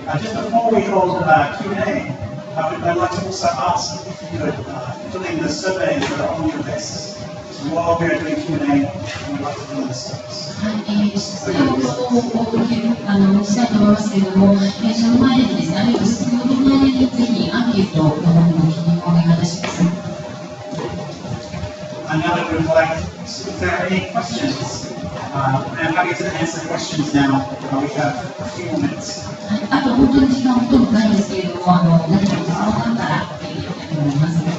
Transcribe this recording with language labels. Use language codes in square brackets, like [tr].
[en] Just before we hold Q&A, I'd like to also ask if you could fill in the surveys that are on your desks. So while we're doing Q&A, we'd like to fill in the surveys. [ja] 質問をしたいと思いますけれども、その前にですね、あるいは質問の前にぜひアンケートの方に記入をお願いいたします。 [en] And now that we'd like, if there are any questions, I'm happy to answer questions now. We have a few more minutes. [ja] あと本当に時間ほとんどないんですけれども、何か質問があったらやりたいと思います。